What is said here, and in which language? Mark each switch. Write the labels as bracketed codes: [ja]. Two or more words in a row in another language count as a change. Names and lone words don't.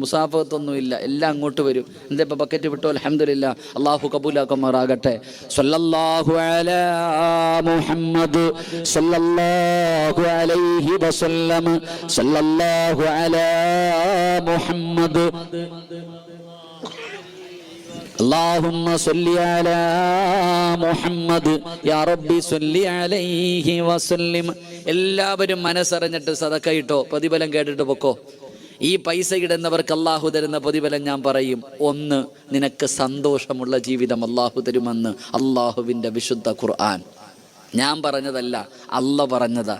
[ml] മുസാഫത്തൊന്നുമില്ല, എല്ലാം അങ്ങോട്ട് വരും. എന്താ ഇപ്പം ബക്കറ്റ് വിട്ടോ? [ar] അൽഹംദുലില്ലാ, [ml] അല്ലാഹു കബൂലാക്കുമാറാകട്ടെ. [ar] صلى الله على محمد صلى الله عليه وسلم. صلى الله على محمد. اللهم صل على محمد يا ربي صل عليه وسلم. [ml] എല്ലാവരും മനസ്സറിഞ്ഞിട്ട് സദക്ക ഇട്ടോ, പ്രതിഫലം കേട്ടിട്ട് പൊക്കോ. ഈ പൈസ ഇടുന്നവർക്ക് അല്ലാഹു തരുന്ന പ്രതിഫലം ഞാൻ പറയും. ഒന്ന്, നിനക്ക് സന്തോഷമുള്ള ജീവിതം അല്ലാഹു തരുമെന്ന് അല്ലാഹുവിൻ്റെ വിശുദ്ധ ഖുർആൻ. ഞാൻ പറഞ്ഞതല്ല, അല്ല പറഞ്ഞതാ.